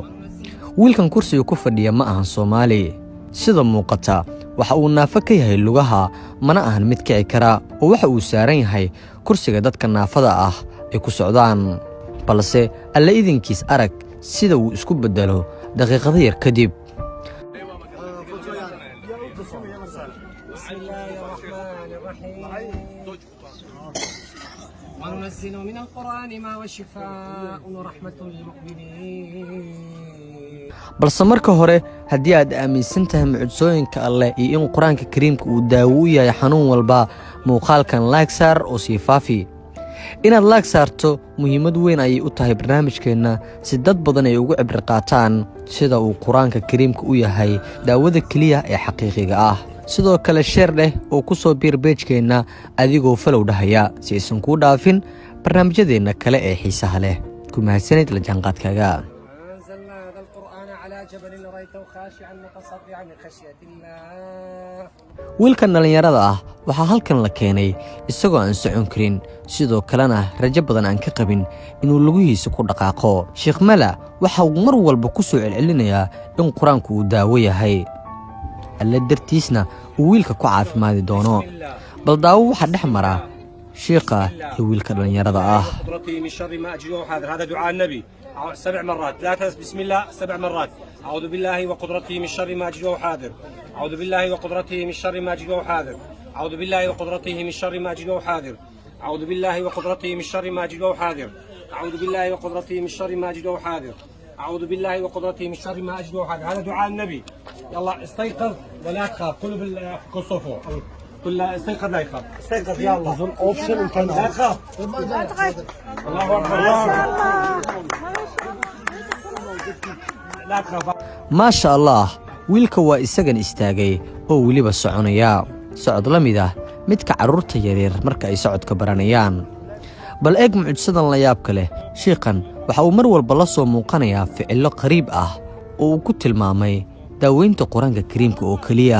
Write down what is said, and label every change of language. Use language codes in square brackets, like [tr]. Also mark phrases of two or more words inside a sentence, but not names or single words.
[so] wiilkan kursiga ku fadhiya ma ahan Soomaali, sida muuqata waxa uu naafo ka yahay lugaha, mana ahan mid kici kara oo waxa uu saaran yahay kursiga dadka naafada ah ay ku socdaan. balse alla idinkiis arag sida uu isku bedelo daqiiqado yar kadib. [ar] وننزل من القرآن ما هو شفاء ورحمة للمؤمنين. [so] balse marka hore haddii aad aaminsan tahay mucjisooyinka Alle iyo in Quraanka Kariimka uu daawo u yahay xanuun walba, muuqaalkan like saar oo sii faafi. inaad like saarto muhiimad weyn ayay u tahay barnaamijkeena si dad badan ay ugu cibri qaataan sida uu Quraanka Kariimka u yahay daawada kaliya ee xaqiiqiga ah. sidoo kale share leh oo ku soo biir page-keena adigoo follow dhahaya si aysan ku dhaafin barnaamijyadeena kale ee xiisaha leh. ku mahadsanid la jaanqaadkaaga. [ar] أنزلنا هذا القرآن على جبل رأيته خاشعا متصدعا من خشية الله. [so] wiilkan dhalinyarada ah waxaa halkan la keenay isagoo aan socon karin, sidoo kalena rajo badan aan ka qabin inuu lugihiisa ku dhaqaaqo. Sheekh Mala waxa uu mar walba ku soo celcelinayaa in Quraanku uu daawo yahay, alla dartiisna uu wiilka ku caafimaadi doono. bal daawo waxa dhex mara sheekha iyo wiilka dhalinyarada ah. [ar] قدرتي من شر ما أجد وأحاذر. هذا دعاء النبي 7 مرات. لا بسم الله 7 مرات. أعوذ بالله وقدرته من شر ما أجد وأحاذر. أعوذ بالله وقدرته من شر ما أجد وأحاذر. أعوذ بالله وقدرته من شر ما أجد وأحاذر. أعوذ بالله وقدرته من شر ما أجد وأحاذر. أعوذ بالله وقدرته من شر ما أجد وأحاذر. أعوذ بالله وقدرته من شر ما أجد وأحاذر. هذا دعاء النبي. يلا استيقظ ولا تخاف. كله بالصفوف. كل استيقظ لا يخاف. استيقظ يا الله. لا تخاف. الله أكبر. لا تخاف. ما شاء الله, [so] wiilka waa isagan istaagay oo weliba soconaya socod la mid ah midka carruurta yaryar marka ay socodka baranayaan. bal eeg mucjisadan la yaabka leh. sheekhan waxa uu mar walba la soo muuqanayaa ficilo qariib ah oo uu ku tilmaamay daaweynta Quraanka Kariimka oo kaliya.